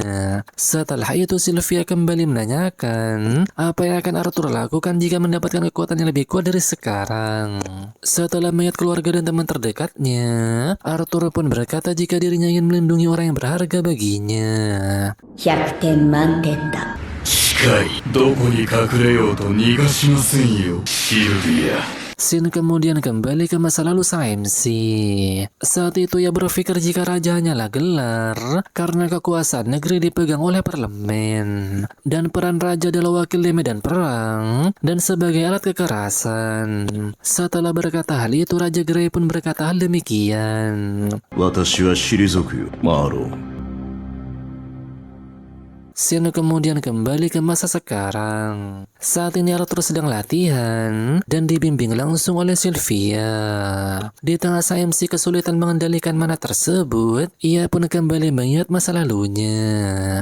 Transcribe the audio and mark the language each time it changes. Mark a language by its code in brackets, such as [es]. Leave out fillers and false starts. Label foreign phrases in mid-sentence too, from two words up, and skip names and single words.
[id] Setelah itu Sylvia kembali menanyakan apa yang akan Arthur lakukan jika mendapatkan kekuatan yang lebih kuat dari sekarang. Setelah melihat keluarga dan teman terdekatnya, Arthur pun berkata jika dirinya ingin melindungi orang yang berharga baginya. [ja] 100 点満点だ。近い。どこに隠れようと逃がしませんよ、シルビア。 [id] Sin kemudian kembali ke masa lalu sang MC. Saat itu ia berpikir jika raja hanyalah gelar karena kekuasaan negeri dipegang oleh parlemen, dan peran raja adalah wakil di medan perang dan sebagai alat kekerasan. Setelah berkata hal itu, Raja Grey pun berkata hal demikian. [ja] 私は退くよ、マーロー。 [id] Sin kemudian kembali ke masa sekarang. Saat ini Arthur sedang latihan dan dibimbing langsung oleh Sylvia. Di tengah sang MC kesulitan mengendalikan mana tersebut, ia pun kembali mengingat masa lalunya.